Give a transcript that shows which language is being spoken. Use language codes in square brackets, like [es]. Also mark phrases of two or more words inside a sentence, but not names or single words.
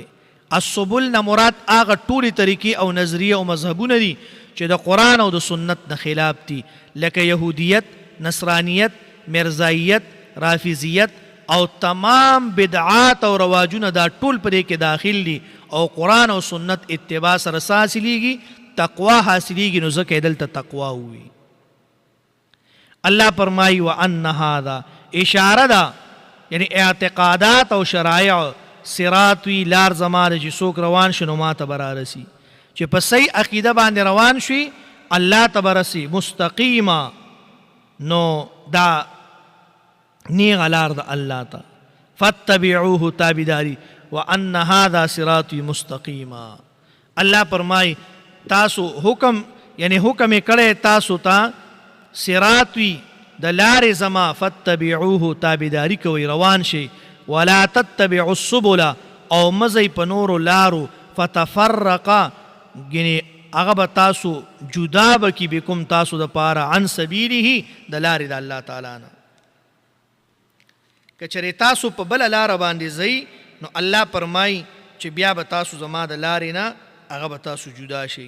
[ps] السبل نه مراد آغا ټولی طریقې او نظریه او مذهبونه دي چې د قرآن او د سنت نه خلاف دي، لکه یهودیت، نصرانیت، مرزایت، رافضیت او تمام بدعات او رواجونه دا ټول پرې کې داخل دي، او قرآن او سنت اتباع سره حاصلېږي، تقوا حاصلېږي، نو ځکه یې دلته تقوا ووي. الله فرمایي [ar] وان هذا، [ps] اشاره ده یعنی اعتقادات او شرایع، صراط وی لار زمانه چې څوک روان شي نو ما ته به رارسي، چې په صحیح عقیده باندې روان شي الله ته به رسي، مستقیمه، نو دا نیغه لار ده الله ته. فاتبعوه، تابعداري. [ar] وان هذا صراطي مستقیما، [ps] الله فرمایي تاسو حکم یعنی حکم یې کړی تاسو ته صراط وي د لارې زما، فاتبعوه، تابعداري کوئ، روان شئ. [ar] ولا تتبعوا السبل، [ps] او مزئ په نورو لارو، فتفرقا، یعنی هغه به تاسو جدا به کي بکم تاسو دپاره، [ar] عن سبیله، [ps] د لارې د [ar] الله تعالی [ps] نه. که چېرې تاسو په بله لاره باندې ځئ نو الله فرمایي چې بیا به تاسو زما د لارې نه هغه به تاسو جدا شئ.